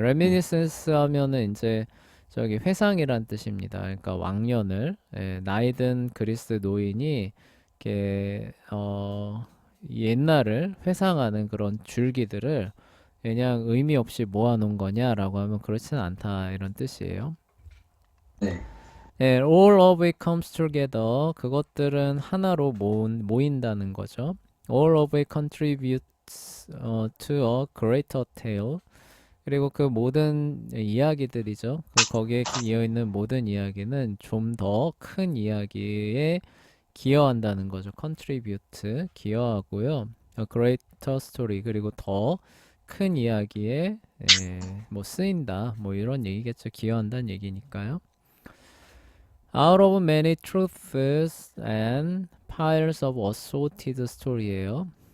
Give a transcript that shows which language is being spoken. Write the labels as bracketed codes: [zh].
[ko] 레미니센스 하면은 이제 저기 회상이란 뜻입니다. 그러니까 왕년을 나이든 그리스 노인이 이렇게 옛날을 회상하는 그런 줄기들을 그냥 의미 없이 모아놓은 거냐라고 하면 그렇지는 않다 이런 뜻이에요. 네. [en] all of it comes together. [ko] 그것들은 하나로 모인다는 거죠. [en] all of it contributes to a greater tale. [ko] 그리고 그 모든 이야기들이죠. 거기에 이어 있는 모든 이야기는 좀 더 큰 이야기에 기여한다는 거죠. contribute, 기여하고요. [en] A greater story, [ko] 그리고 더 큰 이야기에 뭐 쓰인다. 뭐 이런 얘기겠죠. 기여한다는 얘기니까요. [en] Out of many truths and piles of assorted story예요.